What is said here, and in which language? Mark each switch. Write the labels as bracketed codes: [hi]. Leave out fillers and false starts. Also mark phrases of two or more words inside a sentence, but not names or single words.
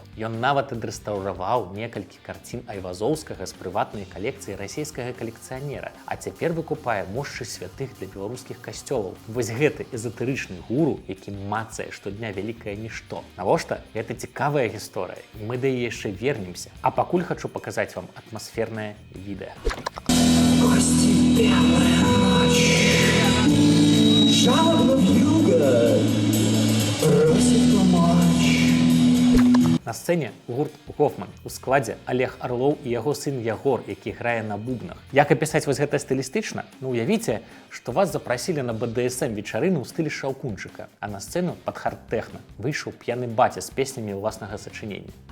[be] Ён нават адрэстаўраваў некалькі карцін Айвазоўскага з прыватнай калекцыі расійскага калекцыянера, а цяпер выкупае мошчы святых для беларускіх касцёлаў. Вось гэты эзатэрычны гуру, які мацае штодня вялікае нішто. Навошта? Гэта цікавая гісторыя. Мы да яе яшчэ вернемся. А пакуль хачу паказаць вам атмасфернае відэа. [ru] Жалобно вьюга просит помочь. [be] На сцэне гурт Гофман у складзе Олег Орлоў і яго сын Ягор, які грае на бубнах. Як апісаць вось гэта стылістычна? Ну, уявіце, што вас запрасілі на БДСМ вечарыну ў стылі шаўкунчыка, а на сцэну пад хард-тэхна выйшаў п'яны баця з песнямі ўласнага сачынення.